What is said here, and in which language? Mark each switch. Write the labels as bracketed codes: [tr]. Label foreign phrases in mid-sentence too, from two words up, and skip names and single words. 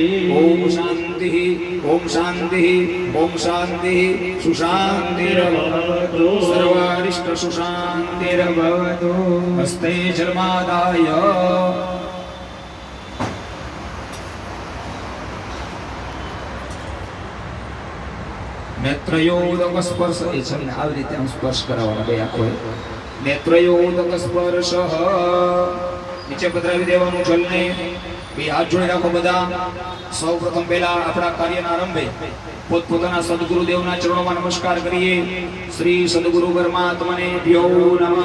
[sa] ओम शान्तिः ओम शान्तिः ओम शान्तिः सुशान्तिर्भवतु सर्वारिष्ट सुशान्तिर्भवतु। हस्ते जलमादाय नेत्रयोदक स्पर्श [gu] આવી રીતે આમ સ્પર્શ કરાવવાનો બે આંખો નેત્રયોદક સ્પર્શ નીચે પધરાવી દેવાનું જલને બે હાથ જોડી રાખો બધા। સૌપ્રથમ પહેલા આપણા કાર્યના આરંભે પોતપોતાના સદગુરુદેવના ચરણોમાં નમસ્કાર કરીએ। [sa] શ્રી સદગુરુ પરમાત્માને ભ્યો નમઃ।